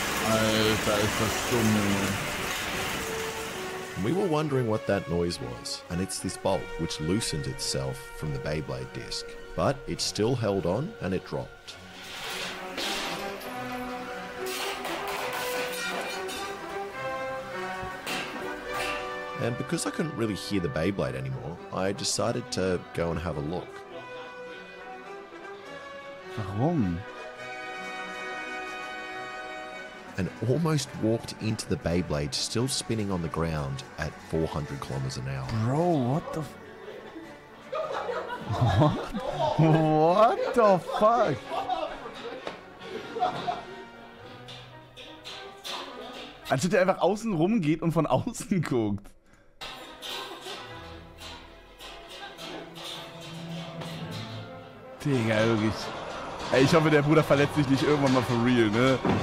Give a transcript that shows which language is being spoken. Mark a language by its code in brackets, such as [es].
[de] Alter, ist das dumm, Junge. [en] We were wondering what that noise was, and it's this bolt which loosened itself from the Beyblade disc. But it still held on and it dropped. And because I couldn't really hear the Beyblade anymore, I decided to go and have a look. [de] Warum? [en] And almost walked into the Beyblade still spinning on the ground at 400 kilometers an hour. Bro, what the What the fuck? [de] Anstatt der einfach außen rum geht und von außen guckt. Digga, wirklich. Ey, ich hoffe, der Bruder verletzt sich nicht irgendwann mal [en] for real, [de] ne?